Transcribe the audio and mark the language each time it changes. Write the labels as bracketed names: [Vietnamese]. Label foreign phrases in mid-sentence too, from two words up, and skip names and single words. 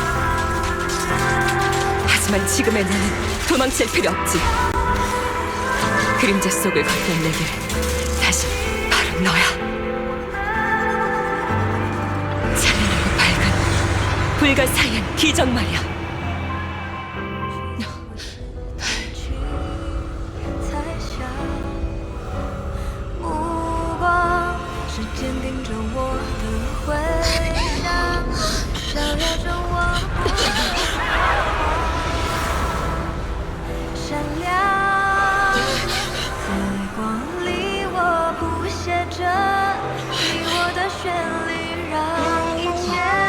[Korean] 하지만 지금의 나는 도망칠 필요 없지. 그림자 속을 걷던 내 길은 다시 바로 너야. 찬란하고 밝은 불가사의한 기적 말이야. [Chinese] 坚定着我的回响，照耀着我闪亮，在光里我谱写着你我的旋律，让一切